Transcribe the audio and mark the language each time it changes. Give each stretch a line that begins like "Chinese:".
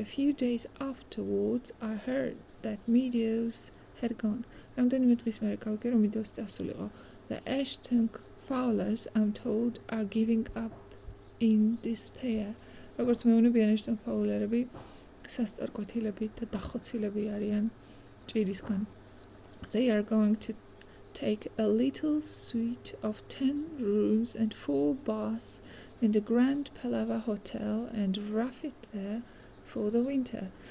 English: A few days afterwards I heard that meadows had gone.
Georgian: რამდენიმე დღის მერე გავიგე რომ meadows წასულიყო.
English: The Ashton Fowlers, I'm told, are giving up in despair.
Georgian: როგორც მეუბნებიან Ashton Fowlerები სასწორკვეთილები და დახოცილები არიან ჭირისგან.
English: They are going to take a little suite of 10 rooms and 4 baths in the Grand Palava Hotel and rough it there for the winter.